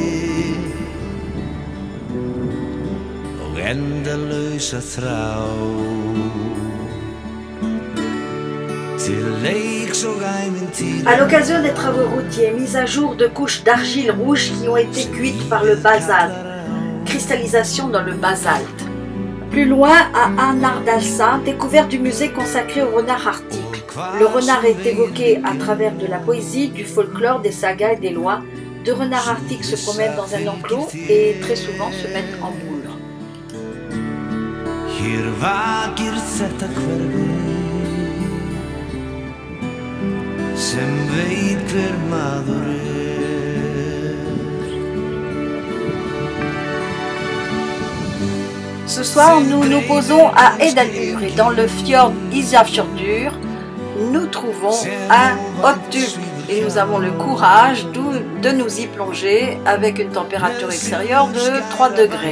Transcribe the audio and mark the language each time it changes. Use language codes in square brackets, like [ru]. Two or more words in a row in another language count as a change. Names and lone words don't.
[is] og endalausa þrá til leiks og ævintýra. [fr] À l'occasion des travaux routiers, mise à jour de couches d'argile rouge qui ont été cuites par le basalte, cristallisation dans le basalte. Plus loin, à Anardalsa, découverte du musée consacré au renard arctique. Le renard est évoqué à travers de la poésie, du folklore, des sagas et des lois. Deux renards arctiques se promènent dans un enclos et très souvent se mettent en boule. [is] Hér vakir þetta hverfi sem veit hver maður [fr] Ce soir, nous nous posons à Edalur et dans le fjord Ísafjörður, nous trouvons un hot tub et nous avons le courage de nous y plonger avec une température extérieure de 3 degrés.